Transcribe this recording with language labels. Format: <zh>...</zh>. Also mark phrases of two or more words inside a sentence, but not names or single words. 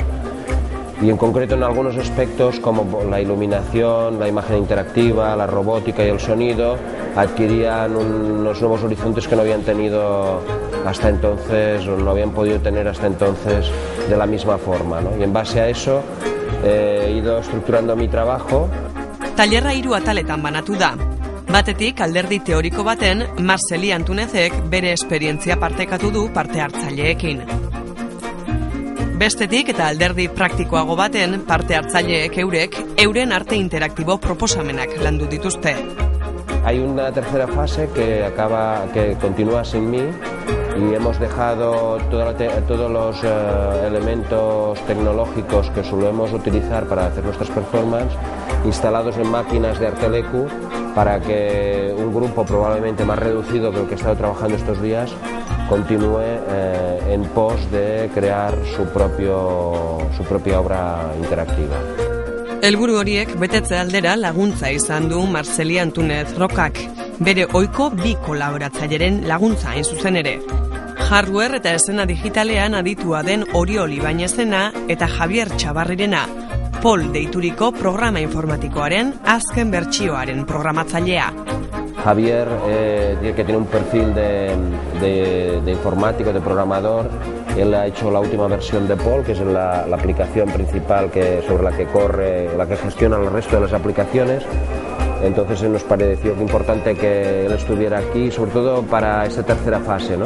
<es>Y en concreto en algunos aspectos como la iluminación, la imagen interactiva, la robótica y el sonido adquirían unos nuevos horizontes que no habían tenido hasta entonces, o no habían podido tener hasta entonces de la misma forma, ¿no? Y en base a eso he ido estructurando mi trabajo.</es> <eu>Tailerra 3 ataletan banatu da. Batetik, alderdi teoriko baten, Marceli Antunezek bere esperientzia partekatu du parte hartzaileekin. Bestetik eta alderdi praktikoago baten, parte hartzaileek euren arte interaktibo proposamenak landu dituzte.</eu> <es>Hay una tercera fase que continúa sin mí y hemos dejado todos los elementos tecnológicos que solemos utilizar para hacer nuestras performances instalados en máquinas de Arteleku para que un grupo probablemente más reducido que el que he estado trabajando estos días continúe en pos de crear su propia obra interactiva.</es> <eu>Helburu horiek betetze aldera laguntza izan du Marceli Antunez Rockak, bere ohiko 2 kolaboratzaileren laguntza hain zuzen ere. Hardware eta esena digitalean aditua den Oriol Ibañezena eta Javier Txabarrirena, Pol deituriko programa informatikoaren azken bertsioaren programatzailea.</eu> <es>Javier, que tiene un perfil de informático, de programador. Él ha hecho la última versión de Pol, que es la aplicación principal sobre la que corre, la que gestiona el resto de las aplicaciones. Entonces nos pareció importante que él estuviera aquí, sobre todo para esta tercera fase, ¿no?</es>